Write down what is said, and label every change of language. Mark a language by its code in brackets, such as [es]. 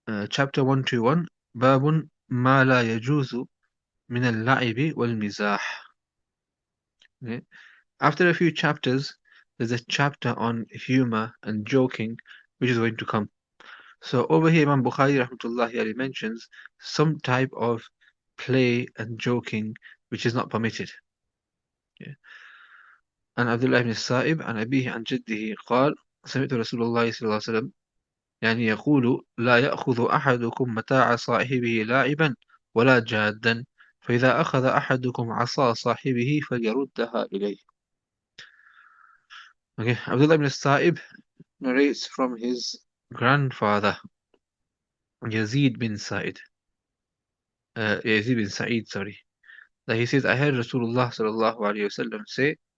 [en] Chapter 121, [ar] باب ما لا يجوز من اللعب والمزاح. [en] Okay. After a few chapters, there's a chapter on humor and joking, which is going to come. So over here, Imam Bukhari rahmatullahi alayhi mentions some type of play and joking which is not permitted. Yeah. [ar] عن عبد الله بن السائب عن أبيه عن جده قال سمعت رسول الله صلى الله عليه وسلم يعني يقول لا يأخذ أحدكم متاع صاحبه لاعبا ولا جادا فإذا أخذ أحدكم عصا صاحبه فليردها إليه. [en] Okay, Abdullah ibn Sa'ib narrates from his grandfather Yazid bin Sa'id, Yazid bin Sa'id, sorry, that he says, I heard Rasulullah sallallahu alayhi wasallam say,